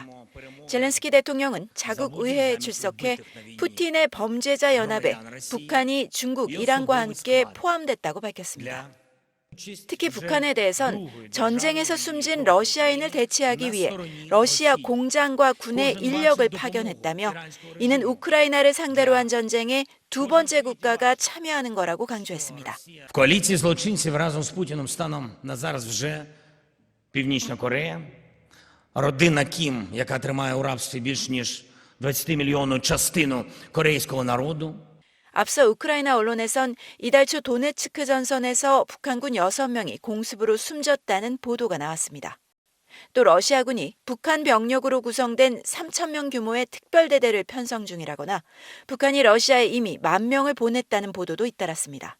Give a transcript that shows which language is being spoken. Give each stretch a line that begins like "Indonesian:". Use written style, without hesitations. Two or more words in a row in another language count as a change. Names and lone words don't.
Korean: 젤렌스키 대통령은 자국 의회에 출석해 푸틴의 범죄자 연합에 북한이 중국, 이란과 함께 포함됐다고 밝혔습니다. 특히 북한에 대해선 전쟁에서 숨진 러시아인을 대체하기 위해 러시아 공장과 군의 인력을 파견했다며 이는 우크라이나를 상대로 한 전쟁에 두 번째 국가가 참여하는 거라고 강조했습니다.
Ukrainian: В коаліції злочинців разом з Путіним станом на зараз вже Північна Корея, родина Кім, яка тримає у рабстві більш ніж 20-мільйонну частину корейського народу.
Korean: 앞서 우크라이나 언론에선 이달 초 도네츠크 전선에서 북한군 6명이 공습으로 숨졌다는 보도가 나왔습니다. 또 러시아군이 북한 병력으로 구성된 3,000명 규모의 특별대대를 편성 중이라거나 북한이 러시아에 이미 10,000명을 보냈다는 보도도 잇따랐습니다.